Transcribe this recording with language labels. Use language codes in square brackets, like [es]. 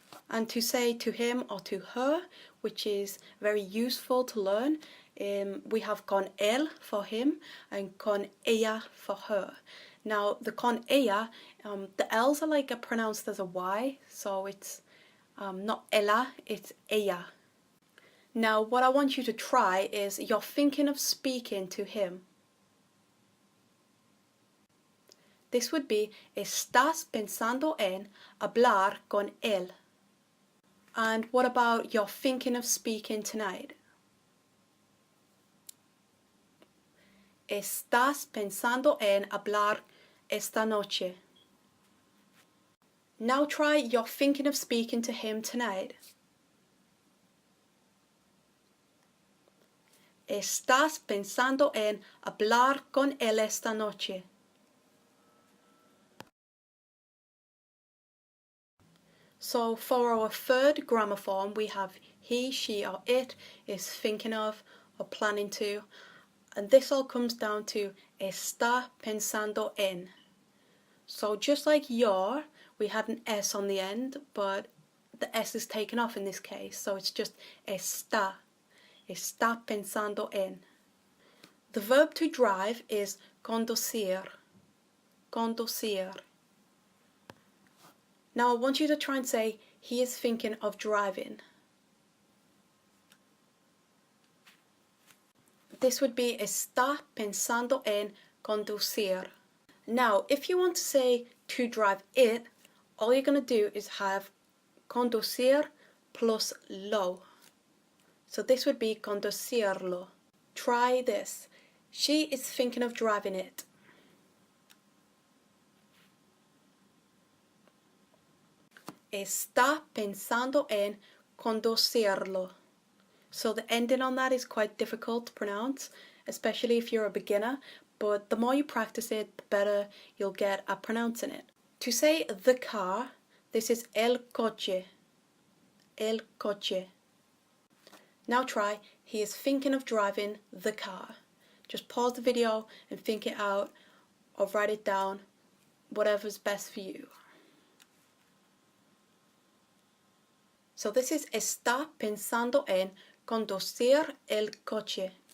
[en] And to say to him or to her, which is very useful to learn, we have [es] con él [en] for him and [es] con ella [en] for her. Now the [es] con ella, [en] the L's are pronounced as a Y, so it's not ella, it's ella. Now what I want you to try is you're thinking of speaking to him. This would be [es] estás pensando en hablar con él. [en] And what about you're thinking of speaking tonight? [es] Estás pensando en hablar esta noche. [en] Now try you're thinking of speaking to him tonight. [es] Estás pensando en hablar con él esta noche. [en] So for our third grammar form, we have he, she or it is thinking of or planning to. And this all comes down to [es] está pensando en. [en] So just like your, we had an S on the end, but the S is taken off in this case. So it's just [es] está. Está pensando en. [en] The verb to drive is conducir. Conducir. Now I want you to try and say, he is thinking of driving. This would be [es] está pensando en conducir. [en] Now, if you want to say to drive it, all you're going to do is have conducir plus lo. So this would be conducirlo. Try this. She is thinking of driving it. [es] Está pensando en conducirlo. [en] So the ending on that is quite difficult to pronounce, especially if you're a beginner, but the more you practice it, the better you'll get at pronouncing it. To say the car, this is el coche. El coche. Now try, he is thinking of driving the car. Just pause the video and think it out, or write it down, whatever's best for you. So this is [es] está pensando en conducir el coche.